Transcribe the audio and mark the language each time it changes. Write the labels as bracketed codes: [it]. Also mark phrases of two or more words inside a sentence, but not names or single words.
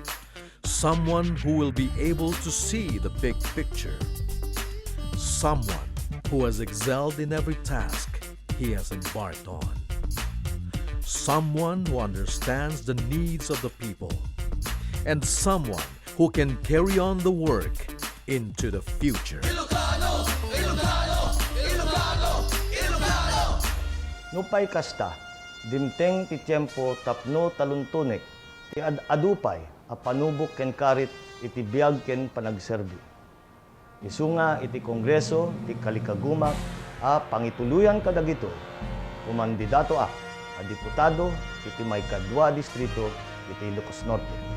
[en] someone who will be able to see the big picture, someone who has excelled in every task he has embarked on, someone who understands the needs of the people, and someone who can carry on the work into the future. [ilo] Ilocano! Ilocano! Ilocano! Ilocano! Nupay kasta, dimteng ti tiempo tapno taluntunek, ti adupay, a panubok ken karit iti biag ken panagserbi. Isunga iti kongreso, ti kalikagumak, a pangituluyan kadagito, kumandidato a diputado, iti may kadwa distrito, iti Ilocos Norte.